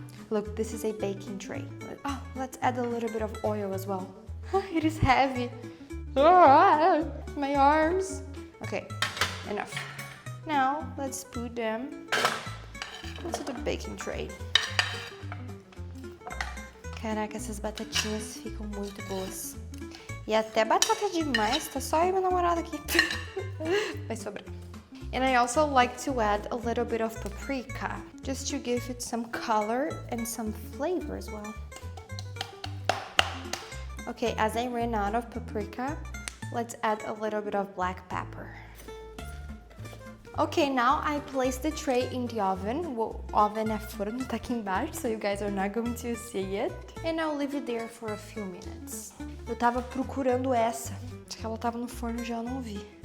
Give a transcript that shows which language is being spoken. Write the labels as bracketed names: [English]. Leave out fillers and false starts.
[English] Look, this is a baking tray. Oh, let's add a little bit of oil as well. It is heavy. My arms. Okay, enough. Now, let's put them into the baking tray. [Portuguese] Caraca, essas batatinhas ficam muito boas. E até batata demais, tá só eu e meu namorado aqui. Vai sobrar. [English] And I also like to add a little bit of paprika, just to give it some color and some flavor as well. Okay, as I ran out of paprika, let's add a little bit of black pepper. Okay, now I place the tray in the oven. [Portuguese] O oven é forno, tá aqui embaixo, [English] so you guys are not going to see it. And I'll leave it there for a few minutes. [Portuguese] Eu tava procurando essa, acho que ela tava no forno já, eu não vi.